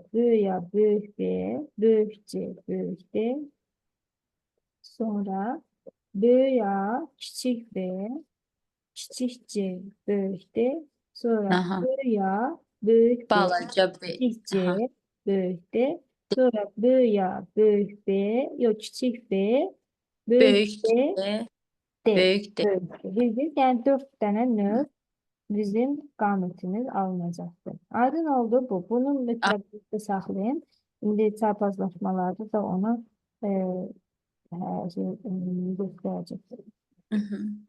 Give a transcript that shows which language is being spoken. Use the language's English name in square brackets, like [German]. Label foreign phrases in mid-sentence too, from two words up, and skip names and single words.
[Azerbaijani] Böyük A, böyük B, böyük C, böyük D. Sonra böyük A, kiçik B, kiçik C, böyük D. Sonra Aha. böyük A, büyük B, Balaca B. kiçik Aha. C, böyük D. Sonra böyük A, [Turkish] büyük B, yok kiçik B, büyük Büyük [Azerbaijani] D, D, D. [Turkish] büyük D. [Azerbaijani] Böyük D. Bildik. Yani 4 dənə növ bizim qametimiz alınacaqdır. Aydın oldu bu. Bunu mütləq bir saxlayın. İndi çarpazlaşmalarda da onu göstərəcəkdir. Hı hı.